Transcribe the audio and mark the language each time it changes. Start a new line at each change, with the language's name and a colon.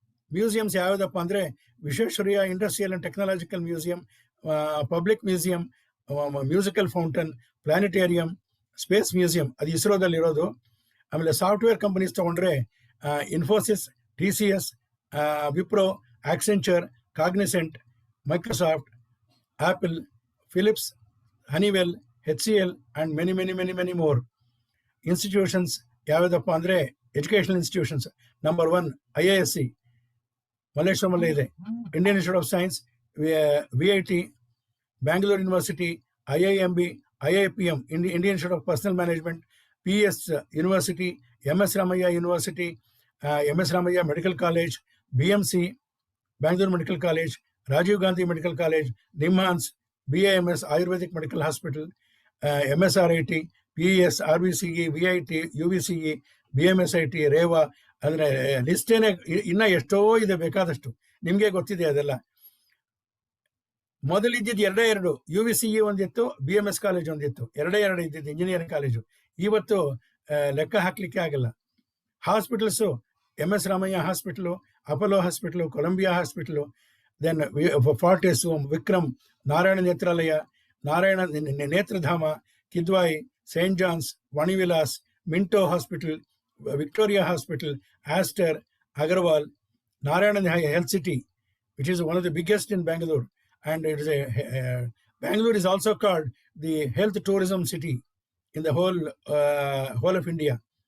Kannada: Museums ಯಾವುದಪ್ಪ ಅಂದ್ರೆ Visvesvaraya industrial and technological museum, public museum, musical fountain, ಪ್ಲಾನೆಟೇರಿಯಂ, space museum, ಅದು ಇಸ್ರೋದಲ್ಲಿ ಇರೋದು. ಆಮೇಲೆ ಸಾಫ್ಟ್ವೇರ್ ಕಂಪನೀಸ್ ತಗೊಂಡ್ರೆ Infosys, TCS, Wipro, Accenture, Cognizant,
English: Microsoft, Apple, Philips, Honeywell, HCL, and many more.
Kannada: Institutions ಯಾವುದಪ್ಪ ಅಂದರೆ educational institutions. Number 1 IISc ಮಲ್ಲೇಶ್ವರಮಲ್ಲೇ ಇದೆ, Indian institute of science, VIT, Bangalore university, IIMB, IIPM, Indian institute of personal management, PS university, MS Ramaiah university, MS Ramaiah medical college, BMC Bangalore medical college, Rajiv Gandhi medical college, NIMHANS, BIMS Ayurvedic medical hospital, MSRIT, PES, RBCE, VIT, UVCE, BMSIT, Rewa, ಅಂದರೆ ಲಿಸ್ಟೇನೆ ಇನ್ನೂ ಎಷ್ಟೋ ಇದೆ, ಬೇಕಾದಷ್ಟು ನಿಮಗೆ ಗೊತ್ತಿದೆ ಅದೆಲ್ಲ. ಮೊದಲಿದ್ದಿದ್ದು 2 UVCE ಒಂದಿತ್ತು, BMS college ಒಂದಿತ್ತು, 2 ಇದ್ದಿದ್ದು ಇಂಜಿನಿಯರಿಂಗ್ ಕಾಲೇಜು. ಇವತ್ತು ಲೆಕ್ಕ ಹಾಕ್ಲಿಕ್ಕೆ ಆಗಲ್ಲ. Hospitals MS Ramaiah hospital, Apollo hospital, Colombia hospital, then ಫಾರ್ಟಿಸ್, Vikram, Narayana Netralaya, Narayana Nethradhama, Kidwai, Saint John's, Vanivilas, Minto hospital, Victoria hospital, Aster, Agarwal, Narayana Health City,
English: which is one of the biggest in Bangalore, and it is Bangalore is also called the health tourism city in the whole of India.